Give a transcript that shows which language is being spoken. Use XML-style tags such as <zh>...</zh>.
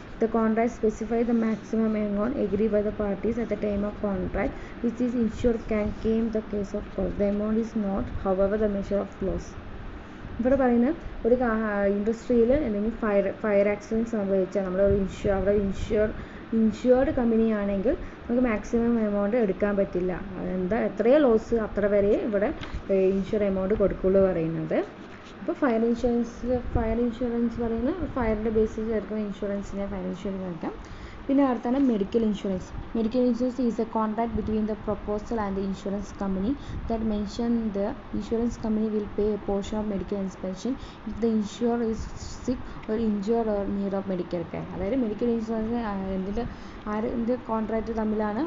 <en>The contract specifies the maximum amount agreed by the parties at the time of contract, which is insured can claim the case of cost. The amount is not, however, the measure of loss.</en> <ml>ഇവിടെ പറയുന്നത് ഒരു ഇൻഡസ്ട്രിയിൽ എന്തെങ്കിലും fire accident സംഭവിച്ചാൽ നമ്മൾ അവിടെ insured കമ്പനിയാണെങ്കിൽ നമുക്ക് maximum amount എടുക്കാൻ പറ്റില്ല. എത്രയോ ലോസ് അത്ര വരെ ഇവിടെ ഇൻഷുർ എമൗണ്ട് കൊടുക്കുള്ളൂ പറയുന്നത്. അപ്പോൾ ഫയർ ഇൻഷുറൻസ് പറയുന്നത് ഫയറിൻ്റെ ബേസിസ് എടുക്കുന്ന ഇൻഷുറൻസിനെ ഫയർ ഇൻഷുറൻസ് എടുക്കാം. പിന്നെ അടുത്താണ് medical insurance.</ml> <en>Medical insurance is a contract between the proposal and the insurance company that mention the insurance company will pay a portion of medical expenses if the insured is sick or injured or need of medical care.</en> <ml>അതായത് medical insurance ആരുടെ contract തമ്മിലാണ്?</ml>